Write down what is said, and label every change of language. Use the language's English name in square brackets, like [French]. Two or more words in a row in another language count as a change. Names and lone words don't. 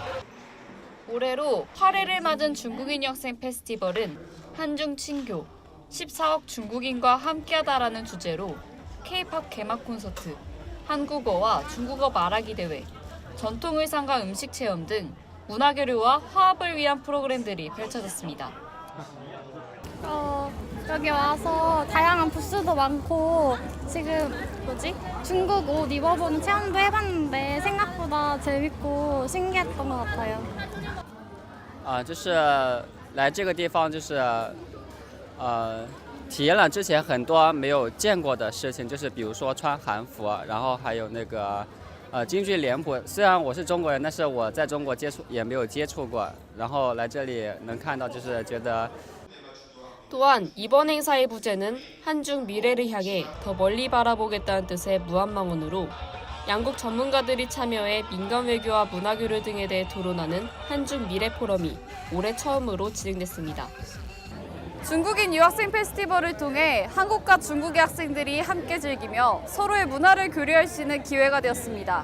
[Korean] 올해로 8회를 맞은 중국인 유학생 페스티벌은 한중 친교, 14억 중국인과 함께하다라는 주제로 K-팝 개막 콘서트, 한국어와 중국어 말하기 대회, 전통 의상과 음식 체험 등 문화교류와 화합을 위한 프로그램들이 펼쳐졌습니다. 여기 와서 다양한 부스도 많고 지금 중국 옷 입어보는 체험도 해봤는데 생각보다 재밌고 신기했던 것 같아요. [Chinese] 就是来这个地方体验了之前很多没有见过的事情，就是比如说穿韩服，然后还有那个京剧脸谱。虽然我是中国人，但是我在中国也没有接触过，然后来这里能看到，就是觉得。 [Korean] 또한 이번 행사의 부제는 한중 미래를 향해 더 멀리 바라보겠다는 뜻의 무한망원으로 양국 전문가들이 참여해 민간 외교와 문화교류 등에 대해 토론하는 한중 미래 포럼이 올해 처음으로 진행됐습니다. 중국인 유학생 페스티벌을 통해 한국과 중국의 학생들이 함께 즐기며 서로의 문화를 교류할 수 있는 기회가 되었습니다.